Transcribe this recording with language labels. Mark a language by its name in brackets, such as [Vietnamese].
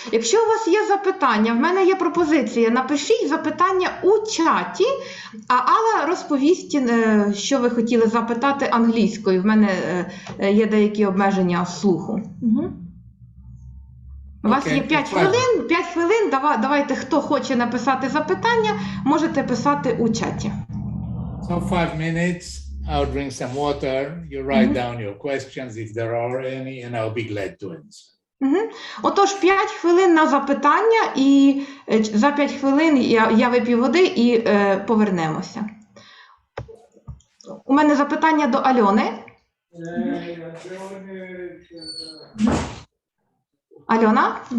[Ukrainian] Якщо у вас є запитання, в мене є пропозиція, напишіть запитання у чаті, а Алла розповість, що ви хотіли запитати англійською. В мене є деякі обмеження слуху. У вас є 5 хвилин, 5 хвилин, давайте, хто хоче написати запитання, можете писати у чаті. [English] So 5 minutes, I'll drink some water, you write down your questions if there are any, and I'll be glad to answer. [Ukrainian] Отож, 5 хвилин на запитання, і за 5 хвилин я вип'ю води і повернемося. У мене запитання до Альони. Альона?